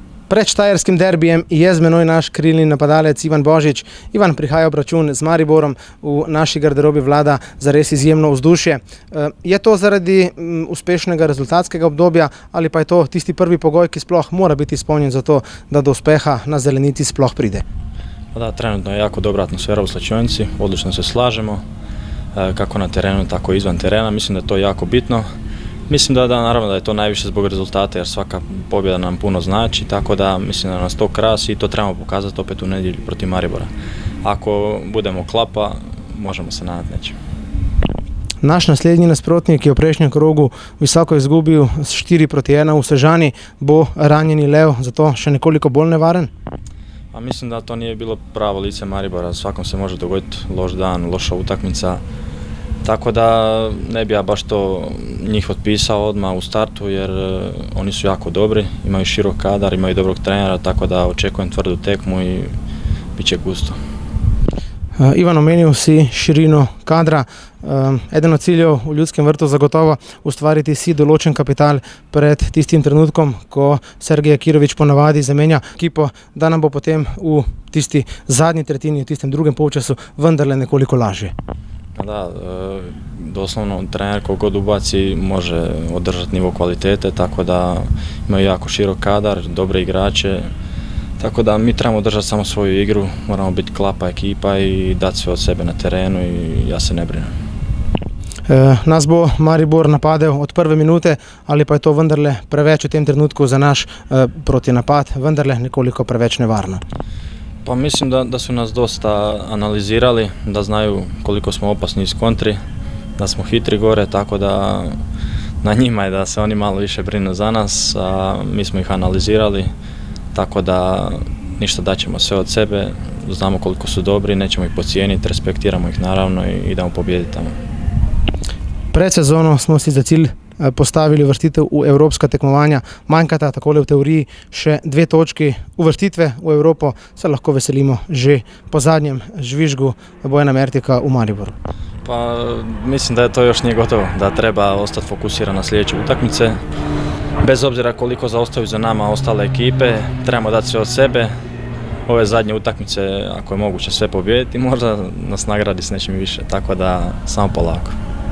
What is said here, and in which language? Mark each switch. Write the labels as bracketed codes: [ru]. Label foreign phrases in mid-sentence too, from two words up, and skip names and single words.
[sl] Pred štajerskim derbijem je z menoj naš krilni napadalec Ivan Božič. Ivan, prihaja obračun z Mariborom, v naši garderobi vlada zares izjemno vzdušje. Je to zaradi uspešnega rezultatskega obdobja ali pa je to tisti prvi pogoj, ki sploh mora biti izpolnjen za to, da do uspeha na zelenici sploh pride? [hr] Da, trenutno je jako dobra atmosfera u slačionici, odlično se slažemo, kako na terenu, tako i izvan terena. Mislim da je to jako bitno. Mislim da naravno da je to najviše zbog rezultata jer svaka pobjeda nam puno znači, tako da mislim da nas to krasi i to trebamo pokazati opet u nedjelju protiv Maribora. Ako budemo klapa, možemo se nadati nečem. [sl] Naš naslednji nasprotnik je v prejšnjem krogu visoko izgubil s 4-1 v Sežani. Bo ranjeni lev zato še nekoliko bolj nevaren? [hr] A mislim da to nije bilo pravo lice Maribora, svakom se može dogoditi loš dan, loša utakmica. Tako da ne bi ja baš to njih otpisao odmah u startu jer oni su jako dobri, imaju širok kadar, imaju dobrog trenera, tako da očekujem tvrdu tekmu i bit će gusto. [sl] Ivan, omenil si širino kadra. Eden od ciljev v Ljudskem vrtu zagotovo ustvariti si določen kapital pred tistim trenutkom, ko Sergej Akirović ponavadi zamenja ekipo, da nam bo potem v tisti zadnji tretjini, v tistem drugem polčasu vendarle nekoliko lažje. [hr] Da, doslovno trener koliko god ubaci može održati nivo kvalitete, tako da imaju jako širok kadar, dobre igrače, tako da mi trebamo držati samo svoju igru, moramo biti klapa ekipa i dati sve od sebe na terenu i ja se ne brinem. [sl] Nas bo Maribor napadel od prve minute ali pa je to vendarle preveč v tem trenutku za naš protinapad, vendarle nekoliko preveč nevarno? [hr] Pa mislim da su nas dosta analizirali, da znaju koliko smo opasni iz kontri, da smo hitri gore, tako da na njima je da se oni malo više brinu za nas, a mi smo ih analizirali, tako da ništa, daćemo sve od sebe, znamo koliko su dobri, nećemo ih podcijeniti, respektiramo ih naravno i idemo pobijediti tamo. [sl] Pred sezono smo si za cilj postavili uvrstitev v evropska tekmovanja. Manjkata takole v teoriji še 2 točki. Uvrstitve v Evropo se lahko veselimo že po zadnjem žvižgu Bojana Mertika v Mariboru. [hr] Pa mislim da je to još nije gotovo, da treba ostati fokusiran na sljedeće utakmice. Bez obzira koliko zaostaju za nama ostale ekipe, trebamo dati sve od sebe. Ove zadnje utakmice, ako je moguće sve pobijediti, možda nas nagradi s nečim više, tako da samo polako.